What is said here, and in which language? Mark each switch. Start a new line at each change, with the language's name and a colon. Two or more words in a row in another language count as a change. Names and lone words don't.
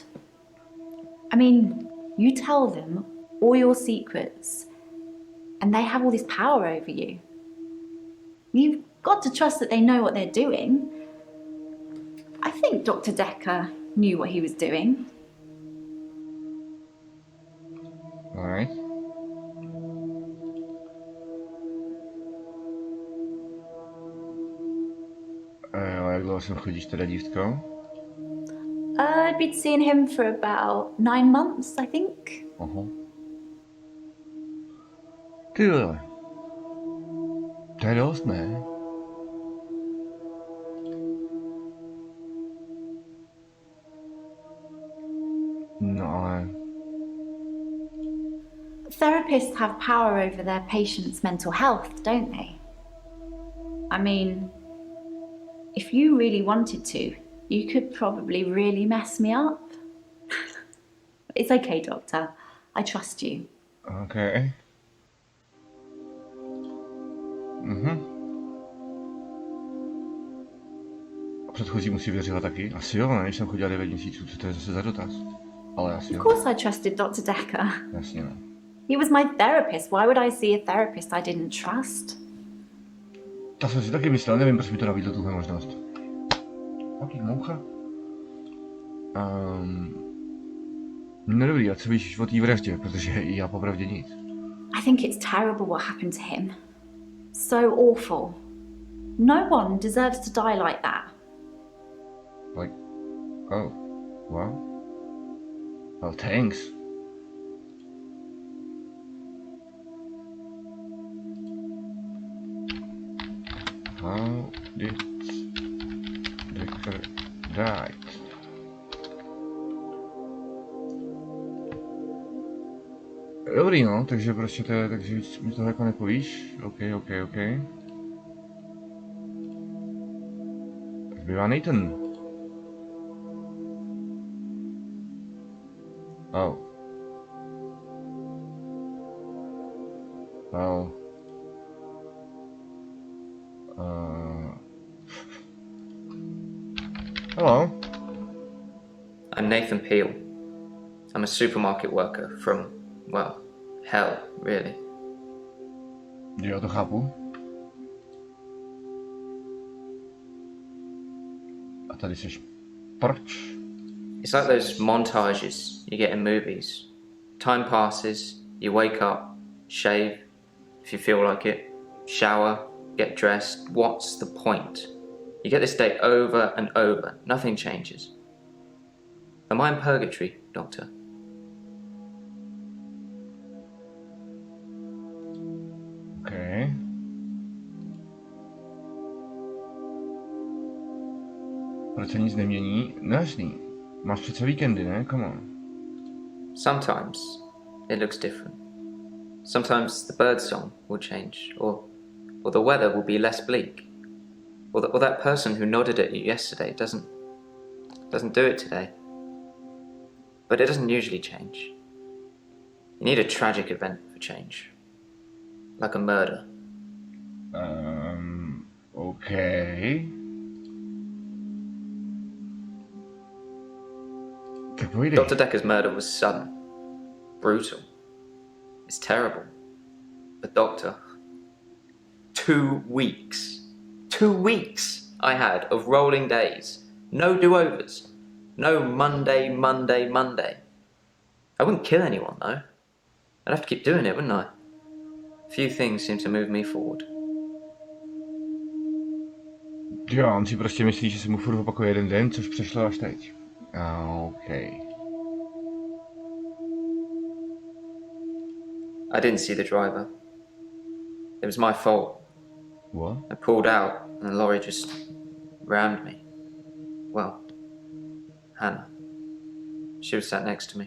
English: I mean, you tell them all your secrets, and they have all this power over you. You've got to trust that they know what they're doing. I think Dr. Dekker knew what he was doing. Alright.
Czech: Jak dlouho sem chodíš teda, dívko?
English: I'd been seeing him for about 9 months, I think.
Czech: Aha. Ty vole. To je dost, ne? No ale...
English: Therapists have power over their patients' mental health, don't they? I mean, if you really wanted to, you could probably really mess me up. It's okay, Doctor. I trust you. Okay. Mhm.
Czech: A předchozímu si věřila taky? Asi jo, ne? Když jsem chodila 9 měsíců, co to je zase za dotaz? Ale asi
English: Of
Czech: jo.
English: course I trusted Dr. Dekker.
Czech: Jasně, no.
English: He was my therapist. Why would I see a therapist I didn't trust?
Czech: To jsem si taky myslel, nevím, proč mi to nabídl tuhle možnost. Jaký moucha? No dobrý, a co víš o té vraždě, protože já popravdě nic.
English: I think it's terrible what happened to him. So awful. No one deserves to die like that. Like, oh, well. Well, thanks. How did Dekker die?
Czech: Dobrý, no, takže prostě to je, takže víc mi toho jako nepovíš. OK. Tak bývá Nathan.
English: Oh. Well. Hello. I'm Nathan Peel. I'm a supermarket worker from, well, hell, really.
Czech: Jo, to chápu. A tady seš proč?
English: It's like those montages you get in movies. Time passes, you wake up, shave, if you feel like it, shower, get dressed. What's the point? You get this day over and over. Nothing changes. Am I in purgatory, Doctor? Okay.
Czech: Proč se nic nemění? No jasný. Máš přece víkendy, ne?
English: Come on. Sometimes it looks different. Sometimes the bird song will change, or the weather will be less bleak, or that person who nodded at you yesterday doesn't do it today. But it doesn't usually change. You need a tragic event for change, like a murder. Okay.
Czech: Tak pojď.
English: Dr. Dekker's murder was sudden, brutal. It's terrible. But Doctor, 2 weeks. 2 weeks I had of rolling days. No do-overs. No Monday, Monday, Monday. I wouldn't kill anyone, though. I'd have to keep doing it, wouldn't I? Few things seem to move me forward.
Czech: Jo, on si prostě myslí, že se mu furt opakuje jeden den, což přešlo až teď.
English: Okay. I didn't see the driver. It was my fault. What? I pulled out and the lorry just rammed me. Well, Hannah. She was sat next to me.